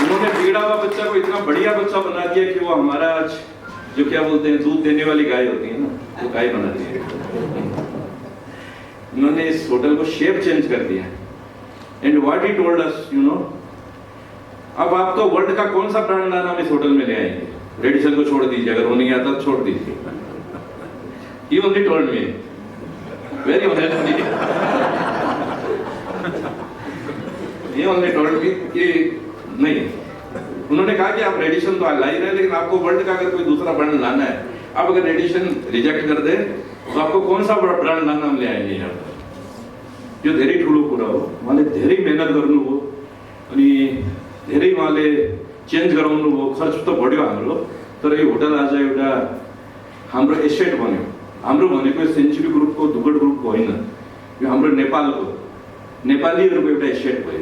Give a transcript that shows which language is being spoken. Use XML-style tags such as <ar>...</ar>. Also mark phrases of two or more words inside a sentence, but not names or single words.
<hi>उन्होंने बिगड़ा हुआ बच्चा को इतना बढ़िया बच्चा बना दिया कि वो हमारा आज जो क्या बोलते हैं दूध देने वाली गाय होती है ना, वो गाय बना दी है। उन्होंने इस होटल को</hi> <en>shape change</en> <hi>कर दिया।</hi> <en>And what he told us, you know,</en> <hi>अब आप तो वर्ल्ड का कौन सा ब्रांड नाम इस होटल में ले आएंगे? रेडिसन को छोड़ दीजिए, अगर वो नहीं आता तो छोड़ दीजिए।</hi> <en>He only told me, very honestly, he only told me</en> <hi>कि नहीं, उन्होंने कहा कि आप रेडिसन तो ला ही रहे, लेकिन आपको वर्ल्ड का अगर कोई दूसरा ब्रांड लाना है, आप अगर रेडिसन रिजेक्ट कर दे तो आपको कौन सा ब्रांड लाना हम ले आएंगे यहाँ पर?</hi> <ne>यो धेरै ठुलो कुरा हो। उहाँले धेरै मेहनत गर्नुभयो अनि धेरै उहाँले चेन्ज गराउनु भयो। खर्च त बढ्यो हाम्रो, तर यो होटल आज एउटा हाम्रो एसेट बन्यो। हाम्रो भनेको सेन्चुरी ग्रुपको, दुगड ग्रुपको होइन, यो हाम्रो नेपालको, नेपालीहरूको एउटा एसेट भयो।</ne>